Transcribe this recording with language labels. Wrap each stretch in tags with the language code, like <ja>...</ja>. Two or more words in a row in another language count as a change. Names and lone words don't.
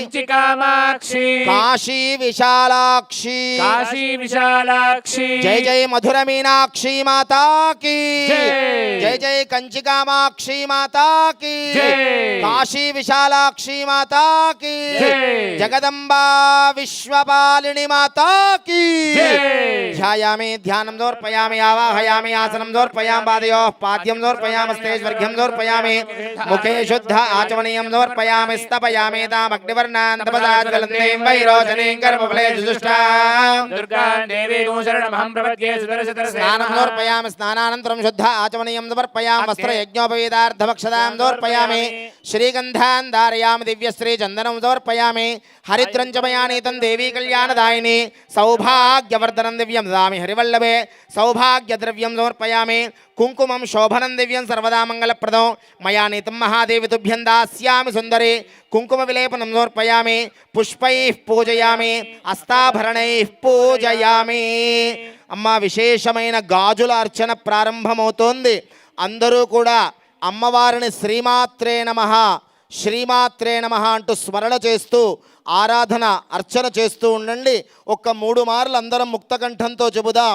<hi>काशी विशालाक्षी जय जय मधुरा मीनाक्षी माता की जय जय कांची कामाक्षी माता की काशी विशालाक्षी माता की जगदंबा विश्वपालिनी माता की.</hi> <sa>ధ్యాయామి ధ్యానం సమర్పయామి ఆవాహయామి ఆసనం సమర్పయామి పాదయోః పాద్యం సమర్పయామి స్వర్గ్యం సమర్పయామి ముఖే శుద్ధ ఆచమనీయం సమర్పయామి స్తపయామి తామగ్నివర్ణాన్ తపసా ज्वलन्तीं वैरोचनीं कर्मफलेषु जुष्टाम् दुर्गां देवीं शरणमहं प्रपद्ये सुदर्शनस्य स्नानं समर्पयामि स्नानानन्तरं शुद्ध आचमनीयं समर्पयामि वस्त्रयज्ञोपवीतार्थभक्षदां समर्पयामि श्रीगन्धान् धारयामि दिव्यश्रीचन्दनं समर्पयामि हरिद्रं च मया नीतं देवी कल्याणदायिनी सौभाग्यवर्धनं दिव्यं ददामि हरिवल्लभे सौभाग्यद्रव्यं समर्पयामि कुङ्कुमं शोभनं दिव्यं सर्वदा मङ्गलप्रदं मया नीतं महादेवी तुभ्यं दास्यामि सुन्दरी कुङ्कुमविलेपनं समर्पयामि पुष्पैः पूजयामि हस्ताभरणैः पूजयामि</sa> <te>అమ్మ విశేషమైన గాజుల అర్చన ప్రారంభమవుతోంది. అందరూ కూడా అమ్మవారిని</te> <sa>శ్రీమాత్రే నమః శ్రీమాత్రే నమః</sa> <te>అంటూ స్మరణ చేస్తూ ఆరాధన అర్చన చేస్తూ ఉండండి. ఒక్క 3 మార్లు అందరం ముక్తకంఠంతో చెబుదాం.</te>